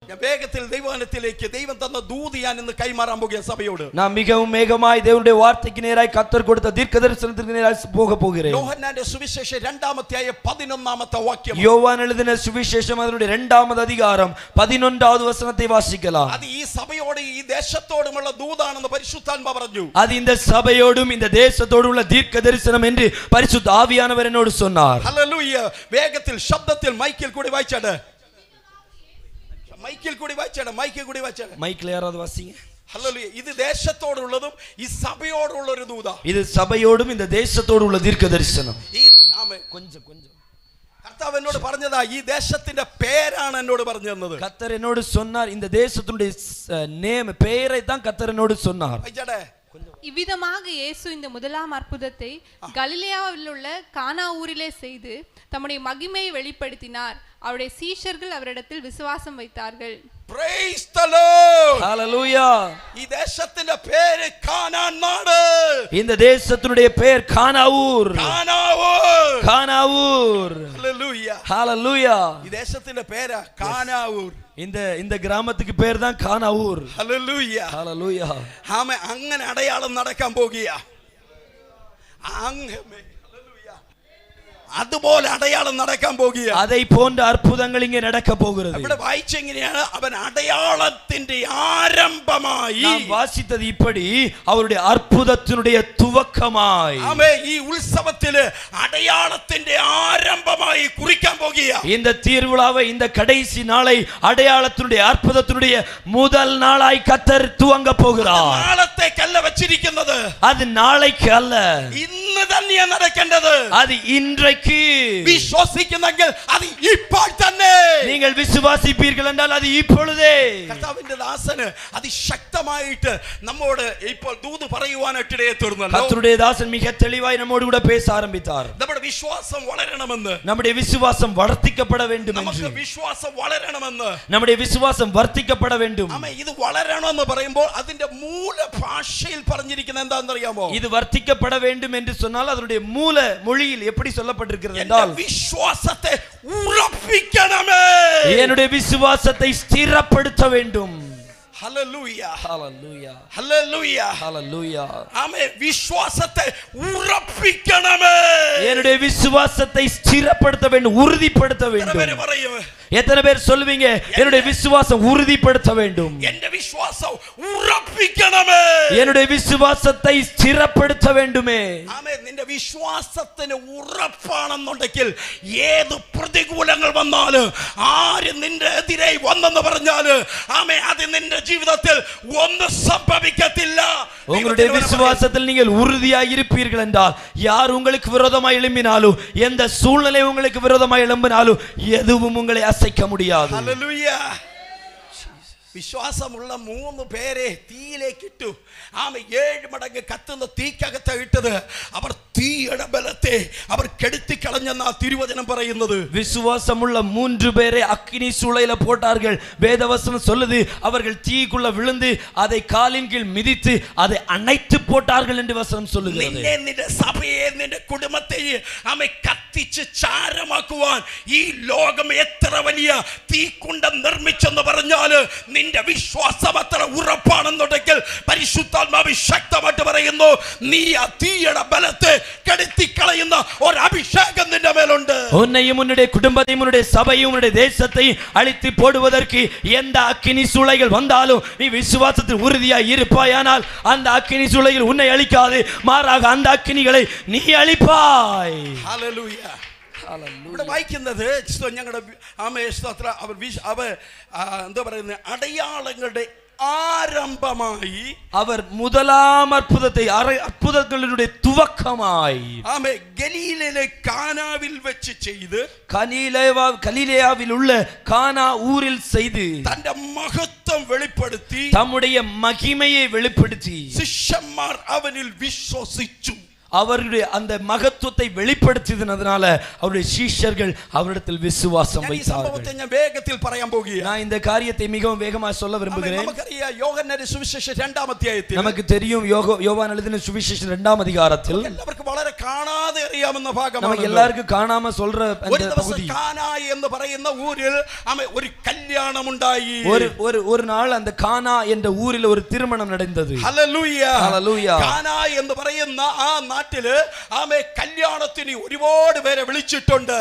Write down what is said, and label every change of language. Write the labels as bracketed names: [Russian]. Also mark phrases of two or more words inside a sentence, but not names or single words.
[Tamil] வேகத்தில் தெய்வானத்திலேக்கு தெய்வம் தந்த தூது நான் இன்று கைமாறான் போகிற சபையோடு நான் மிகவும் வேகமாய் தேவனுடைய வார்த்தைக்கு நேராய் கர்த்தர் கொடுத்த தீர்க்கதரிசனத்திற்கு நேராய் போக போகிறேன். யோவானுடைய சுவிசேஷம் 2ஆம் அத்தியாயம் 11ஆம் வாக்கியம். யோவான் எழுதின சுவிசேஷம் அதனுடைய 2ஆம் அதிகாரம் 11வது வசனத்தை வாசிக்கலாம். [Malayalam] அது ഈ സഭയോട് ഈ ദേശത്തോടുമുള്ള ദൂതാണെന്ന് പരിശുദ്ധാത്മാ പറഞ്ഞു. [Tamil] அது இந்த சபையோடும் இந்த தேசத்தோடும் உள்ள தீர்க்கதரிசனம் என்று பரிசுத்த ஆவியானவர் என்னோடு சொன்னார். ஹல்லேலூயா. [Malayalam] വേഗത്തിൽ ശബ്ദത്തിൽ മൈക്കിൽ കൂടി വായിച്ചാട. മൈക്കിൽ കൂടി വായിച്ചാട. മൈക്കിൽ കൂടി വായിച്ചാട. [Tamil] மைக்கில் யாராவது வாசிங்க. ஹல்லேலூயா. இது தேசத்தோடு உள்ளதும் [Malayalam] ഈ സഭയോട് ഉള്ള ഒരു ദൂതാ. [Tamil] இது சபையோடும் இந்த தேசத்தோடு உள்ள தீர்க்கதரிசனம். [Malayalam] ആമേൻ. [Tamil] கொஞ்சம் கர்த்தாവ് [Malayalam] എന്നോട് പറഞ്ഞതാ ഈ ദേശത്തിന്റെ പേരാണ് എന്നോട് പറഞ്ഞു തന്നത്. [Tamil] கர்த்தர் என்னோடு சொன்னார் இந்த தேசத்துடைய நேம் பெயரை தான் கர்த்தர் என்னோடு சொன்னார். [Malayalam] வாய்ச்சாட. [Tamil] இவ்விதமாக இயேசு இந்த முதலாம் அற்புதத்தை கலிலேயாவில் உள்ள கானா ஊரிலே செய்து தம்முடைய மகிமையை வெளிப்படுத்தினார். அவருடைய சீஷர்கள் அவரிடத்தில் விசுவாசம் வைத்தார்கள். [English] Praise the Lord. Hallelujah. [Malayalam] ഈ ദേശത്തിന്റെ പേര് കാനാൻ നാട്. [Tamil] இந்த தேசத்தினுடைய பெயர் கானாவூர். [Malayalam] കാനാവൂർ. [Tamil] கானாவூர். [English] Hallelujah. Hallelujah. [Malayalam] ഈ ദേശത്തിന്റെ പേരാ കാനാവൂർ. [Tamil] இந்த கிராமத்துக்கு பேர் தான் கானாவூர். [English] Hallelujah. Hallelujah. [Malayalam] ആമേൻ. അങ്ങനെ അടയാളം നടക്കാൻ പോകുകയാ. ആമേൻ. അതുപോലെ അടയാളം നടക്കാൻ പോകുകയാ. [Tamil] அதை போன்ற அற்புதங்கள் இங்கே நடக்க போகிறது. [Malayalam] ഇവിടെ വായിച്ചെങ്ങനെയാണ് അവൻ അടയാളത്തിന്റെ ആരംഭമായി. [Tamil] நாம் வாசித்தது இப்படி அவருடைய அற்புதத்தினுடைய துவக்கமாய். [Malayalam] ആമേൻ. ഈ ഉത്സവത്തിലെ അടയാളത്തിന്റെ ആരംഭമായി കുറിക്കാൻ പോകുകയാ. [Tamil] இந்த திருவிழாவை இந்த கடைசி நாளை அடையாளத்தினுடைய அற்புதத்தினுடைய முதல் நாளாய் கர்த்தர் துவங்க போகிறார். [Malayalam] നാളത്തേക്കല്ല വെച്ചിരിക്കുന്നത്. [Tamil] அது நாளைக்கு அல்ல. [Malayalam] ഇന്ന് തന്നെയാണ് നടക്കേണ്ടത്. [Tamil] அது இன்றைக்கு. [Malayalam] വിശ്വസിക്കുന്നെങ്കിൽ അത് ഇപ്പോൾ തന്നെ. [Tamil] நீங்கள் விசுவாசிப்பீர்கள் என்றால் அது இப்பொழுதே. [Malayalam] കർത്താവിന്റെ ദാസന് അതിശക്തമായിട്ട് നമ്മോട് ഇപ്പോൾ ദൂത് പറയുവാനായിട്ട് ഇടയായിത്തീർന്നല്ലോ. [Tamil] கர்த்தருடைய தாசன் மிக தெளிவாய் நம்மோடு கூட பேச ஆரம்பித்தார். [Malayalam] നമ്മുടെ വിശ്വാസം വളരണമെന്ന്. [Tamil] நம்முடைய விசுவாசம் வர்த்திக்கப்பட வேண்டும் என்று. [Malayalam] നമുക്ക് വിശ്വാസം വളരണമെന്ന്. [Tamil] நம்முடைய விசுவாசம் வர்த்திக்கப்பட வேண்டும். [Malayalam] ആമേൻ. ഇത് വളരണമെന്ന് പറയുമ്പോൾ അതിന്റെ മൂല ഭാഷയിൽ പറഞ്ഞിരിക്കുന്നത് എന്താണെന്ന് അറിയാമോ? [Tamil] இது வர்த்திக்கப்பட வேண்டும் என்று சொன்னால் அதனுடைய மூல மொழியில் எப்படி சொல்லப்பட்டிருக்கிறது என்றால் [Malayalam] വിശ്വാസത്തെ ഉറപ്പിക്കണമേ. [Tamil] என்னுடைய விசுவாசத்தை ஸ்திரப்படுத்த வேண்டும். [Malayalam] ഹല്ലേലൂയ. [Tamil] ஹalleluya. [Malayalam] ഹല്ലേലൂയ. [Tamil] ஹalleluya. [Malayalam] ആമേൻ. വിശ്വാസത്തെ ഉറപ്പിക്കണമേ. [Tamil] என்னுடைய விசுவாசத்தை ஸ்திரப்படுத்த வேண்டும், உறுதிப்படுத்த வேண்டும். எத்தனை பேர் சொல்லுவீங்க என்னுடைய விசுவாசம் உறுதிப்படுத்த வேண்டும்? [Malayalam] എന്റെ വിശ്വാസം ഉറപ്പിക്കണമേ. [Tamil] என்னுடைய விசுவாசத்தை ஸ்திரப்படுத்த வேண்டுமே. [Malayalam] ആമേൻ. നിന്റെ വിശ്വാസത്തിന് ഉറപ്പാണെന്നുണ്ടെങ്കിൽ ഏത് പ്രതികൂലങ്ങൾ വന്നാലും ആര് നിന്റെ എതിരെ വന്നെന്ന് പറഞ്ഞാലും ആമേൻ അത് നിന്റെ ജീവിതത്തിൽ ഒന്നും സംഭവിക്കത്തില്ല. [Tamil] உங்களுடைய விசுவாசத்தில் நீங்கள் உறுதியாய் இருப்பீர்கள் என்றால் யார் உங்களுக்கு விரோதமாய் எழும்பினாலும் எந்த சூழ்நிலை உங்களுக்கு விரோதமாய் எழும்பினாலும் எதுவும் உங்களை அசைக்க முடியாது. [Malayalam] ഹല്ലേലൂയ. വിശ്വാസമുള്ള 3 പേരെ തീയിലേക്ക് ഇട്ടു. ആമേൻ. 7 മടങ്ങ് കത്തുന്ന തീക്കകത്ത് ഇട്ടത് അവർ തീയുടെ ബലത്തെ അവർ കെടുത്തി കളഞ്ഞെന്നാ തിരുവചനം പറയുന്നത്. [Tamil] விசுவாசமுள்ள 3 பேரை அக்கினி சூளையில போட்டார்கள். வேதவசனம் சொல்லுது அவர்கள் தீக்குள்ள விழுந்து அதை காலின் கீழ் மிதித்து அதை அணைத்து போட்டார்கள் என்று வசனம் சொல்லுகிறது. [Malayalam] നിന്നെ നിന്റെ സഭയെ നിന്റെ കുടുംബത്തെ ആമേൻ കത്തിച്ച് ചാരമാക്കുവാൻ ഈ ലോകം എത്ര വലിയ തീക്കുണ്ടം നിർമ്മിച്ചെന്ന് പറഞ്ഞാൽ നിന്റെ വിശ്വാസം അത്ര ഉറപ്പാണെന്നുണ്ടെങ്കിൽ പരിശുദ്ധാത്മാവ് ശക്തമായിട്ട് പറയുന്നു നീ ആ തീയുടെ ബലത്തെ കെടുത്തി കളയുന്ന ഒരു അഭിഷേകം നിന്റെ മേലുണ്ട്. [Tamil] உன்னையும் உன்னுடைய குடும்பத்தையும் உன்னுடைய சபையும் உன்னுடைய தேசத்தையும் அழித்து போடுவதற்கு எந்த அக்கினி சூளைகள் வந்தாலும் நீ விசுவாசத்தில் உறுதியாய் இருப்பாயானால் அந்த அக்கினி சூளைகள் உன்னை அழிக்காது, மாறாக அந்த அக்கினிகளை நீ அழிப்பாய். [Malayalam] ഹല്ലേലൂയ. ഇവിടെ വായിക്കുന്നത് ഞങ്ങളുടെ അവർ എന്താ പറയുന്നത് അടയാളങ്ങളുടെ ആരംഭമായി [Tamil] அவர் முதலாம் அற்புதங்களுடைய துவக்கமாய் [Malayalam] ആമേൻ ഗലീലയിലെ കാനാവിൽ വെച്ച് ചെയ്ത് [Tamil] கலிலேயாவில் உள்ள கானா ஊரில் செய்து [Malayalam] തന്റെ മഹത്വം വെളിപ്പെടുത്തി [Tamil] தம்முடைய மகிமையை வெளிப்படுத்தி [Malayalam] ശിഷ്യന്മാർ അവനിൽ വിശ്വസിച്ചു. [Tamil] அவருடைய அந்த மகத்துவத்தை வெளிப்படுத்தியதனால அவருடைய சீஷர்கள் அவரிடத்தில் விசுவாசம் வைத்தார்கள். [Malayalam] ഞാൻ വേഗത്തിൽ പറയാൻ പോകുകയാണ്. [Tamil] நான் இந்த காரியத்தை மிகவும் வேகமாக சொல்ல விரும்புகிறேன். [Malayalam] നമുക്കറിയാം യോഹന്നാന്റെ സുവിശേഷം 2-ാം അധ്യായത്തിൽ [Tamil] நமக்கு தெரியும் யோவான் எழுதின சுவிசேஷம் 2-ஆம் அதிகாரத்தில் [Malayalam] എല്ലാവർക്കും വളരെ കാണാതെ അറിയാവുന്ന [Tamil] நமக்கு [Malayalam] ഭാഗമാണ്. [Tamil] எல்லாருக்கும் காணாம சொல்ற [Malayalam] ഒരു [Tamil] அந்த [Malayalam] ദിവസം [Tamil] பகுதி. [Malayalam] കാനാ എന്ന് പറയുന്ന ഊരിൽ ഒരു കല്യാണമുണ്ടായി. [Tamil] ஒரு நாள் அந்த கானா என்ற ஊரில் ஒரு திருமணம் நடந்தது. [Malayalam] ഹല്ലേലൂയ. ഹല്ലേലൂയ. കാനാ എന്ന് പറയുന്ന ആ നാട്ടില് കല്യാണത്തിന് ഒരുപാട് പേരെ വിളിച്ചിട്ടുണ്ട്.